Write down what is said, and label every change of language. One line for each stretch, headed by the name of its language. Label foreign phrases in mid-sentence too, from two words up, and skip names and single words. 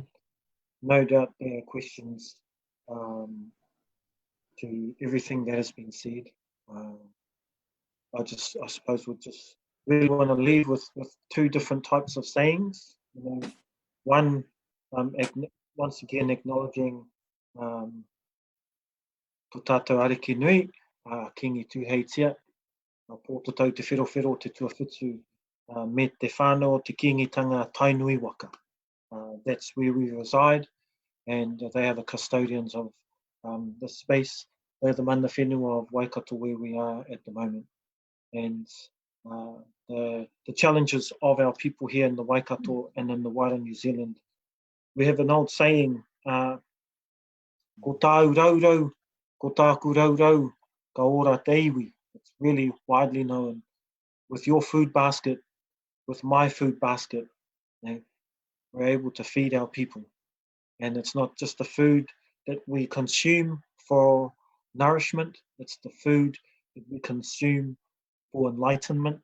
English: No doubt there are questions to everything that has been said. I suppose we just really want to leave with two different types of sayings. One, once again acknowledging
Māori: ko tātou ariki nui, kingi tūheitia, pō tau te whirowhiro te tuawhitu, me te whānau te kingitanga tainui waka.
English: That's where we reside, and they are the custodians of the space. They're the
Māori: mana whenua
English: of Waikato where we are at the moment. And the challenges of our people here in the Waikato and in the wider New Zealand. We have an old saying,
Māori: ko tāu raurau, ko tāku raurau, ka ora te iwi.
English: It's really widely known. With your food basket, with my food basket, you know, we're able to feed our people. And it's not just the food that we consume for nourishment, it's the food that we consume for enlightenment.